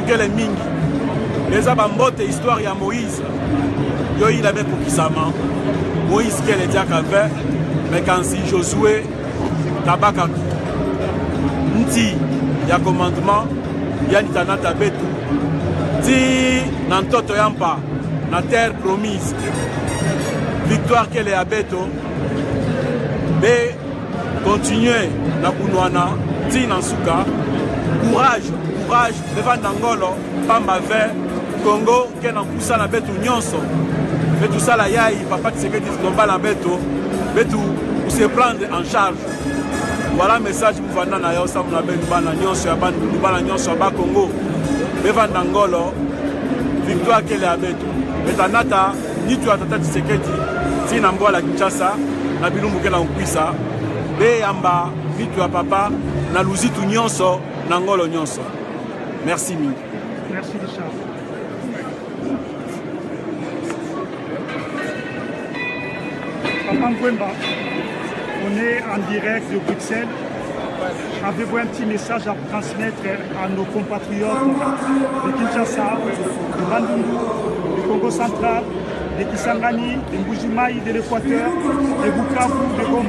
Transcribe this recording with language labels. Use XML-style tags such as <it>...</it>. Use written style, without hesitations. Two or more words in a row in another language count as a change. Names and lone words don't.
<ktu>kele mingi beza ba mbote histoire ya Moïse yo ila be kokisama Moïse kele diaka ve mekansi Josué tabaka nti ya commandement yani tanata betu ti na ntoto yampa na</ktu> <fr>terre promise</fr> <ktu>victoire kele ya beto be continuer na kunwana ti na suka courage bevanda ngolo pamba ve Congo ke na kusa na betu nyonso betu sala yai Papa Tshisekedi lomba na beto betu</ktu> <fr>se prendre en charge.</fr> <ktu>Voilà message pour vanda na yo samu na betu bana nyonso ya bandu bana nyonso ba Congo bevanda ngolo victoire kele ya betu betanata nitu atata Tshisekedi ti na mbola Kinshasa na bilumbu ke na ukwisa be yamba nitu ya papa na luzitu nyonso na ngolo nyonso. Merci mingi.</ktu> <fr>Merci Richard. Papa Ngwemba, on est en direct de Bruxelles. Avez-vous un petit message à transmettre à nos compatriotes de Kinshasa, de Bandundu, du Congo central, de Kisangani, de Mbujimaï, de l'Équateur, de Bukavu, de Goma?</fr>